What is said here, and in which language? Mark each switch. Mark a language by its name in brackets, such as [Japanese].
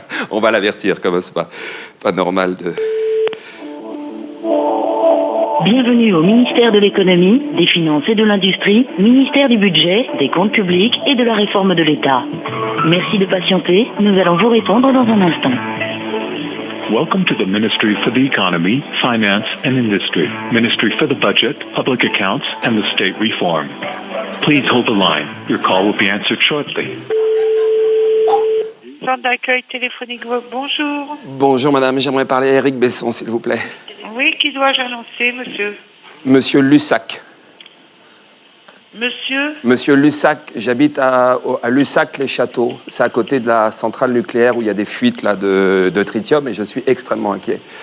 [French] On va l'avertir, comme c'est pas normal de... Bienvenue au ministère de l'économie, des finances et de l'industrie, ministère du budget, des comptes publics et de la réforme de l'État. Merci de patienter, nous allons vous répondre dans un instant. [English] Welcome to the Ministry for the Economy, Finance and Industry, Ministry for the Budget, Public Accounts and the State Reform. Please hold the line. Your call will be answered shortly. [French] Centre d'accueil téléphonique, bonjour. Bonjour madame, j'aimerais parler à Éric Besson, s'il vous plaît. Oui, qui dois-je annoncer, monsieur? Monsieur Lussac. Monsieur? Monsieur Lussac, j'habite à Lussac-les-Châteaux. C'est à côté de la centrale nucléaire où il y a des fuites là, de tritium et je suis extrêmement inquiet.